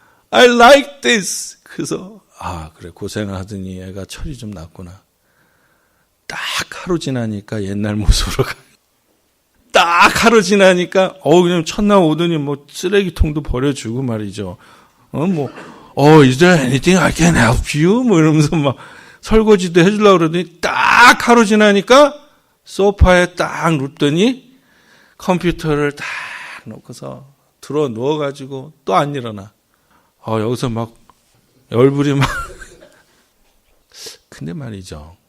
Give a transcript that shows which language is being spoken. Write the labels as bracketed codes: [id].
[en] I like this. [ko] 그래서 그래 고생을 하더니 애가 철이 좀 났구나. 딱 하루 지나니까 옛날 모습으로 가. 딱 하루 지나니까 그냥 첫날 오더니 뭐 쓰레기통도 버려주고 말이죠. [en] Is there anything I can help you? [ko] 뭐 이러면서 막 설거지도 해주려고 그러더니 딱 하루 지나니까 소파에 딱 눕더니 컴퓨터를 딱 놓고서 들어 누워가지고 또 안 일어나. 여기서 막 얼굴이 막. 근데 말이죠.